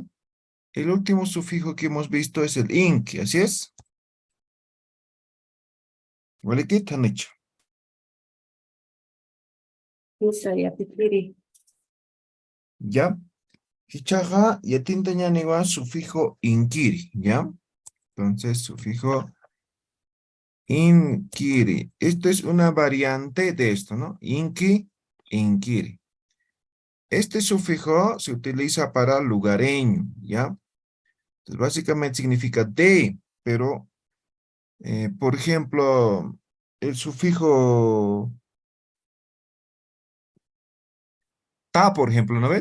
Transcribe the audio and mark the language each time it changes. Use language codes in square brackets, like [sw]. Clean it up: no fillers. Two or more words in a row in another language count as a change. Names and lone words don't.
[es] El último sufijo que hemos visto es el inki, ¿así es? ¿Vale? ¿Qué han hecho? [ay] Isa yatichiri. ¿Ya? Hichaja y atinta ñaniwa sufijo inkiri, ¿ya? [es] Entonces, sufijo inkiri. Esto es una variante de esto, ¿no? Inki, inkiri. Este sufijo se utiliza para lugareño, ¿ya? Entonces, básicamente significa de, pero, por ejemplo, el sufijo ta, por ejemplo, ¿no ve?